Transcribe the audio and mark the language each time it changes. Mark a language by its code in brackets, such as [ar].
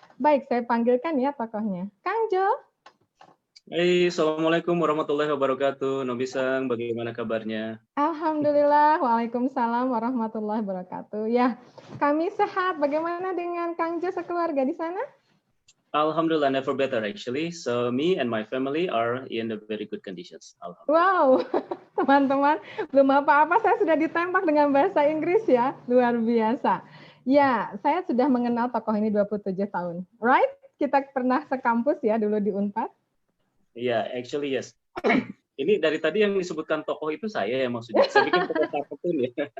[id] Baik, saya panggilkan ya tokohnya. Kang Jo. Hai, Assalamualaikum warahmatullahi wabarakatuh. Nobisang, bagaimana kabarnya? Alhamdulillah, waalaikumsalam warahmatullahi wabarakatuh. Ya, kami sehat. Bagaimana dengan Kang Jo sekeluarga di sana? [en] Alhamdulillah, never better actually. So me and my family are in the very good conditions. [id] Wow, teman-teman, belum apa-apa saya sudah ditembak dengan bahasa Inggris ya, luar biasa. Ya, saya sudah mengenal tokoh ini 27 tahun. Right? Kita pernah sekampus ya dulu di Unpad. Iya, [en] actually yes. [id] Ini dari tadi yang disebutkan tokoh itu saya ya maksudnya. Saya pikir tokoh kartun ya.